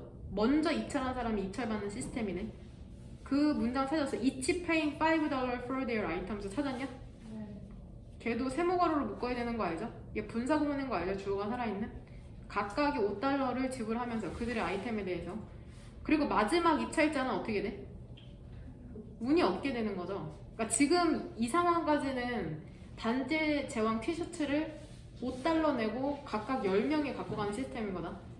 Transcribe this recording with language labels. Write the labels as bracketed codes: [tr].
[ko] 먼저 입찰한 사람이 입찰받는 시스템이네. 그 문장 찾았어. [en] Each paying $5 for their items. [ko] 찾았냐? 걔도 세모가로로 묶어야 되는 거 알죠? 이게 분사구문인 거 알죠? 주어가 살아있는? 각각이 5달러를 지불하면서 그들의 아이템에 대해서. 그리고 마지막 입찰자는 어떻게 돼? 운이 없게 되는 거죠. 그러니까 지금 이 상황까지는 반지의 제왕 티셔츠를 5달러 내고 각각 10명이 갖고 가는 시스템인 거다.